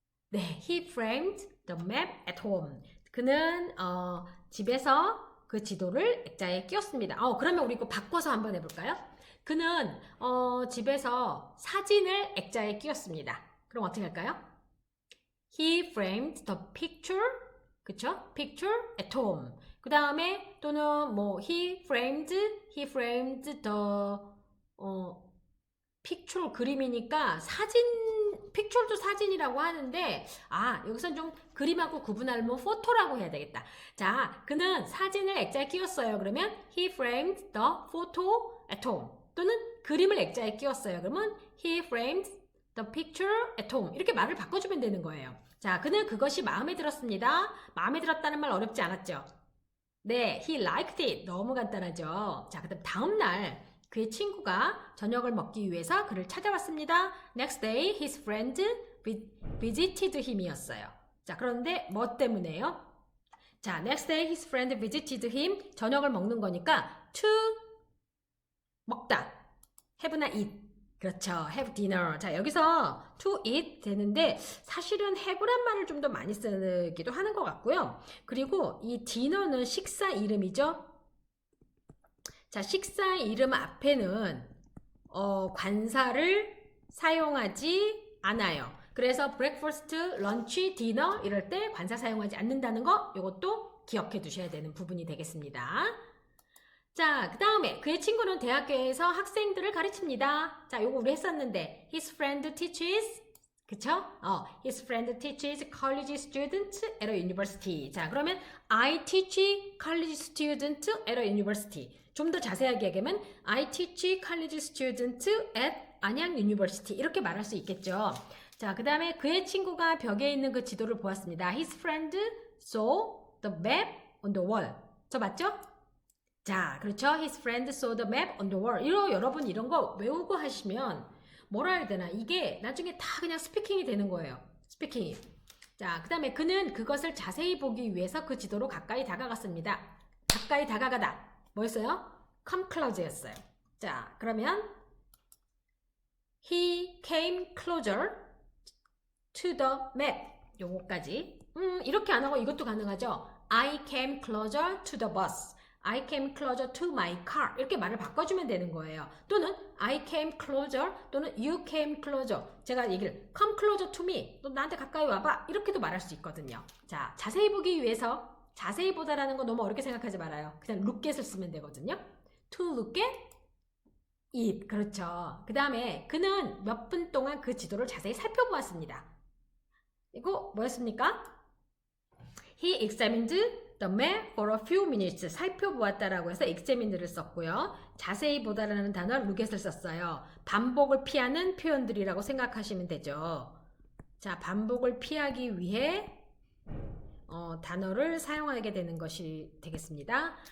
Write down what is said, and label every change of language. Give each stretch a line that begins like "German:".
English: 네, he framed the map at home.
Korean: 그는 집에서 그 지도를 액자에 끼웠습니다. 그러면 우리 이거 바꿔서 한번 해볼까요? 그는 집에서 사진을 액자에 끼웠습니다. 그럼 어떻게 할까요?
English: He framed the picture, 그쵸? Picture at home.
Korean: 그 다음에 또는 뭐
English: he framed the picture
Korean: 그림이니까 픽처도 사진이라고 하는데 여기선 좀 그림하고 구분하려면 포토라고 해야 되겠다. 자, 그는 사진을 액자에 끼웠어요. 그러면
English: he framed the photo at home.
Korean: 또는 그림을 액자에 끼웠어요. 그러면
English: he framed the picture at home.
Korean: 이렇게 말을 바꿔주면 되는 거예요. 자, 그는 그것이 마음에 들었습니다. 마음에 들었다는 말 어렵지 않았죠? 네,
English: he liked it.
Korean: 너무 간단하죠? 자, 그다음 다음 날 그의 친구가 저녁을 먹기 위해서 그를 찾아왔습니다.
English: Next day, his friend visited him이었어요.
Korean: 자, 그런데 뭐 때문에요?
English: 자, next day, his friend visited him.
Korean: 저녁을 먹는 거니까 to 먹다.
English: have나 eat.
Korean: 그렇죠.
English: have dinner.
Korean: 자, 여기서 to eat 되는데 사실은 have란 말을 좀 더 많이 쓰기도 하는 것 같고요. 그리고 이 dinner는 식사 이름이죠. 자, 식사 이름 앞에는 관사를 사용하지 않아요. 그래서 breakfast, lunch, dinner 이럴 때 관사 사용하지 않는다는 거 이것도 기억해 두셔야 되는 부분이 되겠습니다. 자, 그 다음에 그의 친구는 대학교에서 학생들을 가르칩니다. 자, 요거 우리 했었는데
English: his friend teaches
Korean: 그쵸?
English: his friend teaches college students at a university. 자, 그러면 I teach college students at a university.
Korean: 좀 더 자세하게 얘기하면
English: I teach college students at 안양 University
Korean: 이렇게 말할 수 있겠죠. 자, 그 다음에 그의 친구가 벽에 있는 그 지도를 보았습니다.
English: His friend saw the map on the wall.
Korean: 저 맞죠? 자, 그렇죠.
English: His friend saw the map on the wall.
Korean: 여러분 이런 거 외우고 하시면 뭐라 해야 되나 이게 나중에 다 그냥 스피킹이 되는 거예요. 스피킹이. 자, 그 다음에 그는 그것을 자세히 보기 위해서 그 지도로 가까이 다가갔습니다. 가까이 다가가다. 뭐였어요?
English: come close였어요.
Korean: 자, 그러면
English: he came closer to the map.
Korean: 요거까지. 이렇게 안 하고 이것도 가능하죠.
English: I came closer to the bus. I came closer to my car.
Korean: 이렇게 말을 바꿔주면 되는 거예요.
English: 또는 I came closer 또는 you came closer.
Korean: 제가 얘기를
English: come closer to me.
Korean: 너 나한테 가까이 와봐. 이렇게도 말할 수 있거든요. 자, 자세히 보기 위해서 자세히 보다라는 거 너무 어렵게 생각하지 말아요. 그냥 look at을 쓰면 되거든요.
English: To look at it. 그렇죠.
Korean: 그 다음에 그는 몇 분 동안 그 지도를 자세히 살펴보았습니다. 이거 뭐였습니까?
English: He examined the map for a few minutes.
Korean: 살펴보았다라고 해서 examined를 썼고요. 자세히 보다라는 단어 look at을 썼어요. 반복을 피하는 표현들이라고 생각하시면 되죠. 자, 반복을 피하기 위해 단어를 사용하게 되는 것이 되겠습니다.